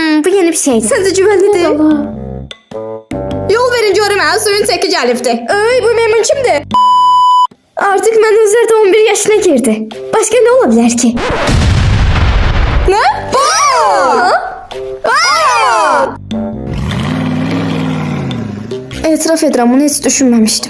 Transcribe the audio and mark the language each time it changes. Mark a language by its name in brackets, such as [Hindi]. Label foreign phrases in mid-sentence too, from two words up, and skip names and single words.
[Turkish] yeni bir şeydi. [Azerbaijani] Səncə güvənlidir? Yol verin görüm, suyun çəki gəlibdi. Ay, bu memnun kimdir? [Turkish] Artık Manuzlar da 11 yaşına girdi. Başka ne olabilir ki? [Azerbaijani] Nə? İtiraf edirəm, [Turkish] bunu hiç düşünmemiştim.